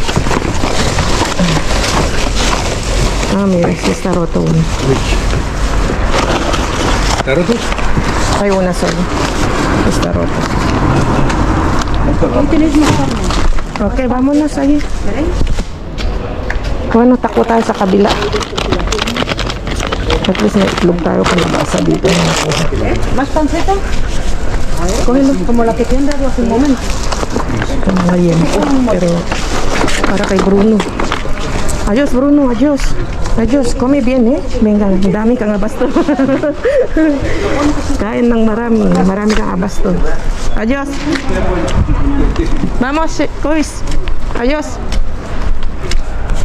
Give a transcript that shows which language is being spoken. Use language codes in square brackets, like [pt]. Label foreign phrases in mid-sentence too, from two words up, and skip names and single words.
[es] Ah, mira, sí está roto uno. ¿Está roto? Hay una sola. Está roto. Ahí tenéis más carne. Okay, vámonos ahí. Bueno, [tl] takbo tayo sa kabila. [en] At least [tl] may itlog tayo kung nabasa dito. [es] ¿Más panceta? Cógelo. Como la que te han dado hace un momento. [tl] Ito mga liempo. Pero para kay Bruno. [es] Adios, Bruno. Adios. Adios. Come bien, eh. Venga, [tl] dami kang abasto. Kain ng marami. Marami kang abasto. [es] Adios. Vamos, [tl] Kois. [es] Adios.